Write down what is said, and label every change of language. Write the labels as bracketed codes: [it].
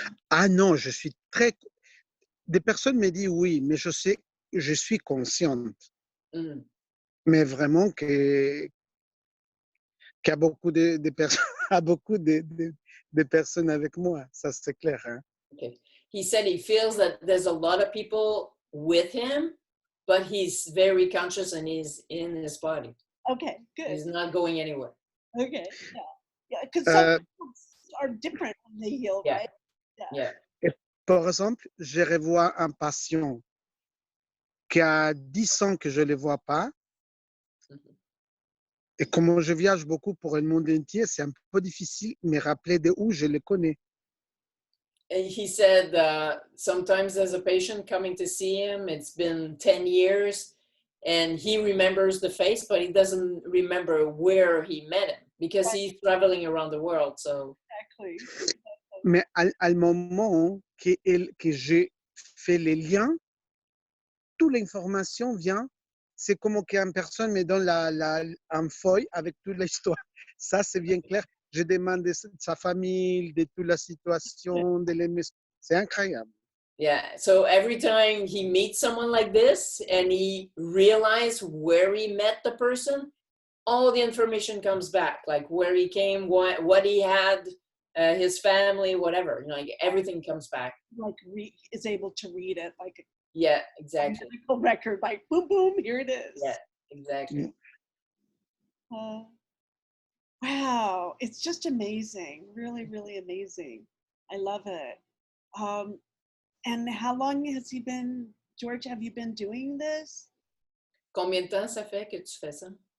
[fr] Ah non, je suis très... Des personnes me disent oui, mais je sais, je suis consciente. Mm. Mais vraiment qu'il y a beaucoup de personnes, a beaucoup de personnes avec moi, ça c'est clair. Hein? [en] Okay. He said he feels that there's a lot of people with him, but he's very conscious and he's in his body. Okay, good. He's not going anywhere. Okay, yeah, because some Euh, people are different when they heal, Yeah. right? Yeah. [fr] par exemple, je revois un patient qui a 10 ans que je ne le vois pas. Mhm. Et comme je voyage beaucoup pour le monde entier, c'est un peu difficile de me rappeler de où je le connais. [en] And he said sometimes there's a patient coming to see him, it's been 10 years, and he remembers the face, but he doesn't remember where he met him because he's traveling around the world. So Exactly. [fr] Mais à le moment que j'ai fait les liens, toute l'information vient. C'est comme qu'une personne me donne une feuille avec toute l'histoire. Ça, c'est bien clair. Je demande de sa famille, de toute la situation, de l'émission. C'est incroyable. [en] yeah, so every time he meets someone like this and he realizes where he met the person, all the information comes back, like where he came, what he had, his family, whatever. You know, like everything comes back. Like is able to read it like a Yeah, exactly. medical record, like boom, boom, here it is. Yeah, exactly. Wow, it's just amazing, really, really amazing. I love it. And how long has he been, George? Have you been doing this? [fr] Combien de temps ça fait que tu fais ça?